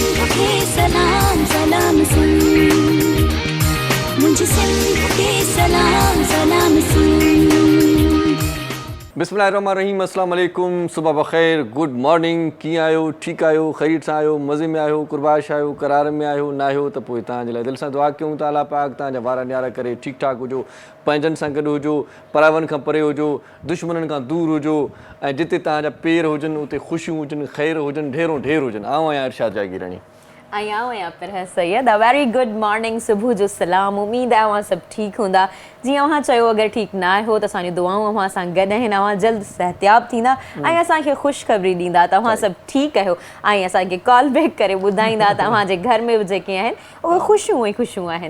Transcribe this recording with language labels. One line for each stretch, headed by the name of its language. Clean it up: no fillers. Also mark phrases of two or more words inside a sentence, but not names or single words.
Sindhi: खे सलाम सलाम सुन, मुझे सिंध खे सलाम सलाम सुन।
Arabic: بسم الله الرحمن الرحيم، السلام عليكم,
Urdu: صبح بخیر,
English: good morning.
Sindhi: कीअं आहियो? ठीकु आहियो? ख़ैर सां आहियो? मज़े में आहियो? कुर्बाश आहियो? करार में आहियो? न आहियो त पोइ तव्हांजे लाइ दिलि सां दुआ कयूं था अल्लाह पाक तव्हांजा वार न्यारा करे ठीकु ठाक हुजो, पंहिंजनि सां गॾु हुजो, परावनि खां परे हुजो, दुश्मननि खां दूर हुजो, ऐं जिते तव्हांजा पेर हुजनि उते ख़ुशियूं हुजनि, ख़ैर हुजनि, ढेरों ढेर हुजनि। आऊं आहियां इरशाद जागीरानी। आया पर सैयद
English: a very good morning,
Sindhi: सुबुह जो सलाम। उम्मीद आहे अवां सभु ठीकु हूंदा। जीअं अवां चयो, अगरि ठीकु न आहियो त असांजी दुआऊं अवां सां गॾु आहिनि। अवां जल्द सिहतयाब थींदा ऐं असांखे ख़ुशख़बरी ॾींदा त अवां सभु ठीकु आहियो ऐं असांखे
English: call back
Sindhi: करे ॿुधाईंदा त अवांजे घर में जेके आहिनि उहे ख़ुशियूं ई ख़ुशियूं आहिनि।